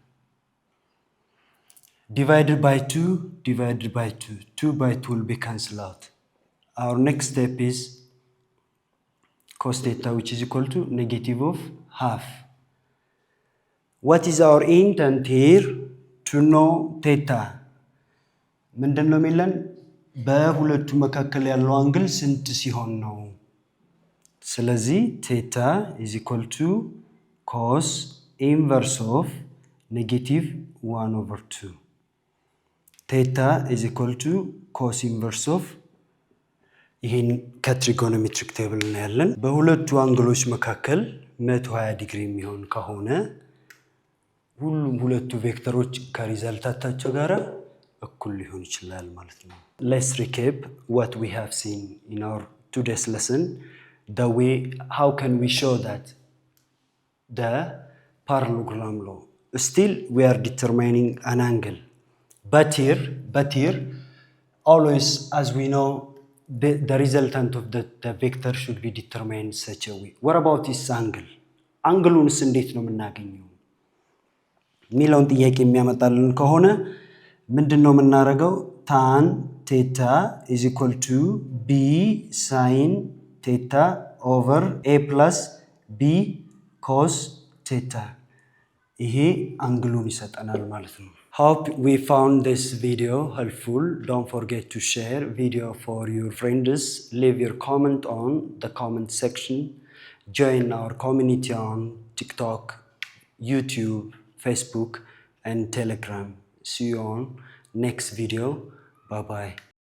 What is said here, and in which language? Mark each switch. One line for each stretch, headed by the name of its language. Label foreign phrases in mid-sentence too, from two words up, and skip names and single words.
English: Divided by 2, divided by 2. 2 by 2 will be cancelled out. Our next step is cos theta, which is equal to negative of half. What is our intent here? To know theta.
Amharic: ምንድነው የሚለን? በሁለቱ መካከል ያለው አንግል ስንት ሲሆን ነው?
English: ስለዚህ theta is equal to cos inverse of negative 1 over 2. Theta is equal to cos inverse of
Amharic: ይሄን ከትሪጎኖሜትሪክ ቴብል ነው ያለን። በሁለቱ አንግሎች መካከል 120 ዲግሪ የሚሆን ከሆነ ሁሉም ሁለቱ ቬክተሮች ከሪዛልታቸው ጋር እኩል ሊሆን ይችላል ማለት ነው።
English: Let's recap what we have seen in our today's lesson. The way how can we show that the parallelogram law. Still we are determining an angle. But here always, as we know, the resultant of the vector should be determined such a way. What about this angle?
Amharic: አንግሉንስ እንዴት ነው የምናገኘው? ሚለውን ጥያቄ የሚያመጣልን ከሆነ ምንድነው የምናደርገው?
English: tan theta is equal to b sin theta over a plus b cos theta.
Amharic: ይሄ አንግሉን ይሰጠናል ማለት ነው።
English: Hope we found this video helpful. Don't forget to share video for your friends. Leave your comment on the comment section. Join our community on TikTok, YouTube, Facebook, and Telegram. See you on next video. Bye bye.